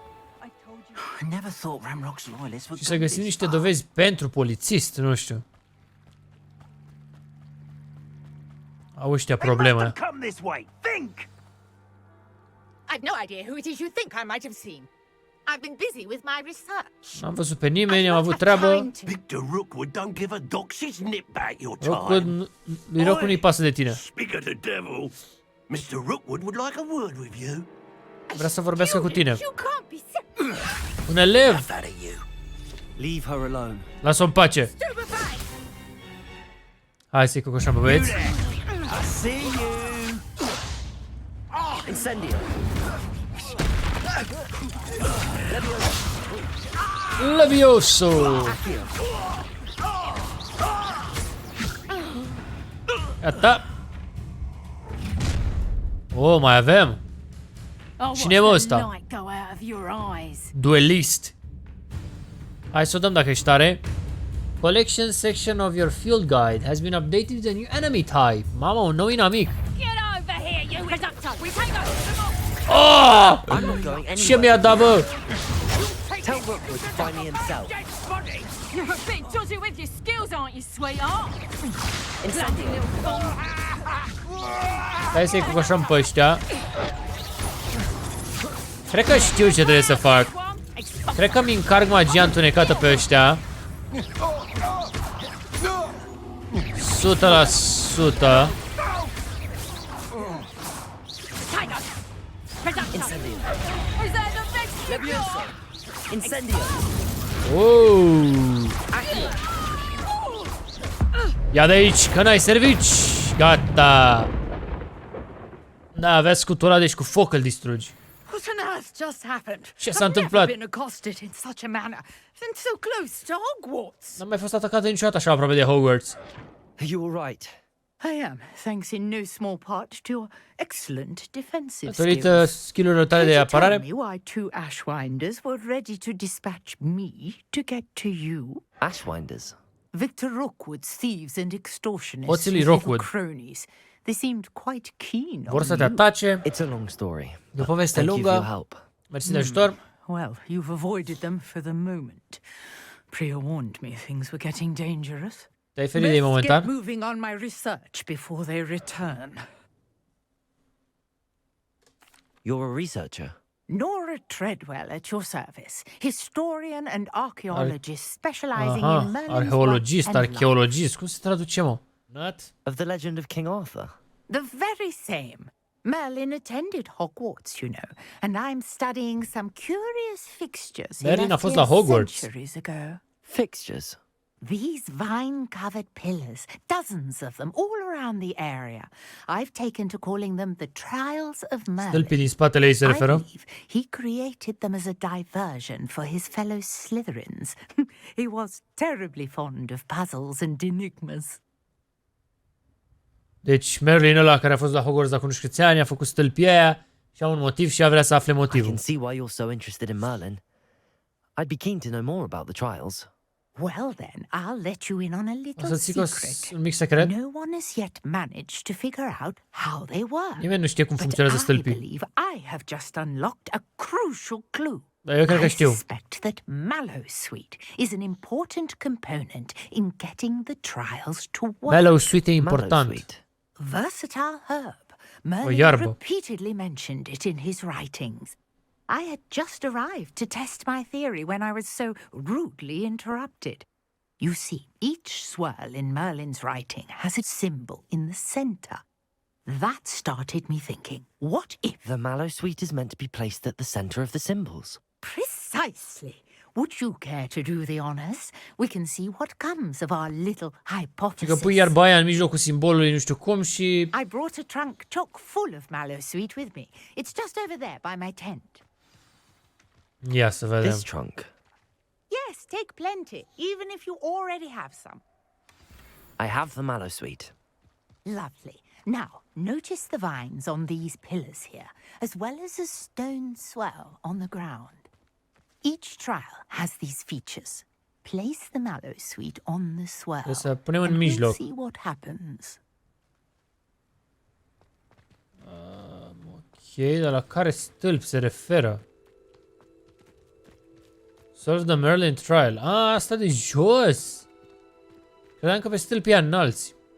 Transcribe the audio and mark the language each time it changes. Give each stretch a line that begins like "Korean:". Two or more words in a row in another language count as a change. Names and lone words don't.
Romanian: Și să găsim niște dovezi pentru polițist, nu știu. Au ăștia probleme.
English: I've no idea who it is you think I might have seen. I've been busy with my research.
Romanian: N-am văzut pe nimeni, am avut treabă.
English: Victor Rookwood don't give a dock. She's nipped back your time.
Romanian: Rookwood, lui Rookwood nu-i pasă de tine.
English: Speak of the devil. Mr. Rookwood would like a word with you.
Romanian: Vrea să vorbească cu tine. Un elev.
English: Leave her alone.
Romanian: Lasă-o în pace. Hai să-i cocoșăm pe băieți.
English: I see you. Incendio. Levioso.
Romanian: Gata. Oh, mai avem. Cine e ăsta? Duelist. Hai să o dăm dacă ești tare.
English: Collection section of your field guide has been updated with a new enemy type.
Romanian: Mama, un nou inamic. Oh! Ce mi-a dat, bă?
English: Tell Rookwood to find me himself. You're a bit dodgy with your skills, aren't you, sweetheart?
Romanian: Hai să-i cocoșăm pe ăștia. Cred că știu ce trebuie să fac. Cred că mi încarc magia întunecată pe ăștia. 100%. Ia de aici, că n-ai servici. Gata. Da, avea scutul ăla, deci cu foc îl distrugi.
English: What on earth just happened?
Romanian: Ce s-a întâmplat?
English: I've never been accosted in such a manner, and so close to Hogwarts.
Romanian: N-am mai fost atacată niciodată așa aproape de Hogwarts.
English: Are you all right? I am, thanks in no small part to your excellent defensive
Romanian: Datorită skill-urilor tale de apărare.
English: Tell me why two Ashwinders were ready to dispatch me to get to you. Ashwinders? Victor Rookwood's thieves and extortionists
Romanian: Hoții
English: with
Romanian: lui
English: little
Romanian: Rookwood.
English: cronies. They seemed quite keen
Romanian: Vor
English: on
Romanian: să te
English: you.
Romanian: atace.
English: It's a long story.
Romanian: E o poveste
English: Thank you for your
Romanian: lungă.
English: help.
Romanian: Mersi de ajutor.
English: Well, you've avoided them for the moment. Priya warned me things were getting dangerous.
Romanian: Te-ai ferit de ei
English: Let's
Romanian: momentan.
English: get moving on my research before they return. You're a researcher? Nora Treadwell at your service, historian and archaeologist specializing in Merlin's
Romanian: Arheologist,
English: work and life.
Romanian: arheologist. Cum se traduce, mă?
English: Not? Of the legend of King Arthur? The very same. Merlin attended Hogwarts, you know, and I'm studying some curious fixtures he
Romanian: Merlin a
English: left
Romanian: fost
English: here
Romanian: la Hogwarts.
English: centuries ago. Fixtures? These vine-covered pillars, dozens of them, all around the area. I've taken to calling them the Trials of Merlin.
Romanian: Stâlpii din spatele ei se
English: I
Romanian: referă.
English: believe he created them as a diversion for his fellow Slytherins. He was terribly fond of puzzles and enigmas.
Romanian: Deci Merlin ăla care a fost la Hogwarts acum nu știu câți ani a făcut stâlpii aia și a un motiv și a vrea să afle
English: I
Romanian: motivul.
English: can see why you're so interested in Merlin. I'd be keen to know more about the trials. Well then, I'll let you in on a
Romanian: O
English: little
Romanian: să zic
English: secret.
Romanian: un mic secret.
English: No one has yet managed to figure out how they work.
Romanian: Nimeni nu știe cum
English: But
Romanian: funcționează
English: I
Romanian: stâlpii.
English: believe I have just unlocked a crucial clue.
Romanian: Dar eu cred că
English: I
Romanian: știu.
English: suspect that Mallowsweet is an important component in getting the trials to work.
Romanian: Mallowsweet e important.
English: Versatile herb.
Romanian: O
English: Merlin
Romanian: iarbă.
English: repeatedly mentioned it in his writings. I had just arrived to test my theory when I was so rudely interrupted. You see, each swirl in Merlin's writing has a symbol in the center. That started me thinking, what if... The Mallowsweet is meant to be placed at the center of the symbols. Precisely. Would you care to do the honors? We can see what comes of our little
Romanian: Și
English: hypothesis.
Romanian: că pui iarba aia în mijlocul simbolului nu știu cum și...
English: I brought a trunk chock full of Mallowsweet with me. It's just over there by my tent.
Romanian: Ia să vedem.
English: This trunk? Yes, take plenty, even if you already have some. I have the Mallowsweet. Lovely. Now, notice the vines on these pillars here, as well as a stone swell on the ground. Each trial has these features. Place the Mallowsweet on the swell,
Romanian: Trebuie să punem în
English: and we'll
Romanian: mijloc.
English: see what happens.
Romanian: Ok, dar la care stâlp se referă?
English: Solve the Merlin Trial.
Romanian: Ah, asta de jos. Credeam că pe stâlpii aia înalți.